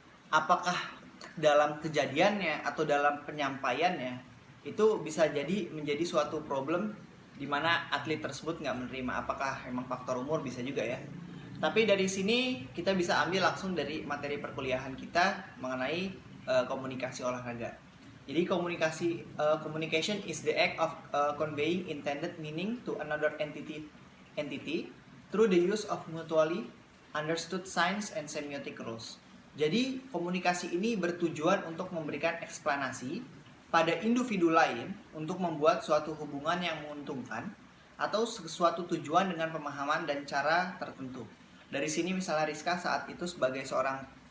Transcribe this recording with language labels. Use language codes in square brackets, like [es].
[id] Apakah dalam kejadiannya atau dalam penyampaiannya itu bisa menjadi suatu problem di mana atlet tersebut nggak menerima. Apakah memang faktor umur? Bisa juga ya. Tapi dari sini kita bisa ambil langsung dari materi perkuliahan kita mengenai komunikasi olahraga. [en] Jadi communication is the act of conveying intended meaning to another entity through the use of mutually understood signs and semiotic rules. [id] Jadi komunikasi ini bertujuan untuk memberikan eksplanasi pada individu lain untuk membuat suatu hubungan yang menguntungkan atau suatu tujuan dengan pemahaman dan cara tertentu. Dari sini misalnya Rizka saat itu sebagai seorang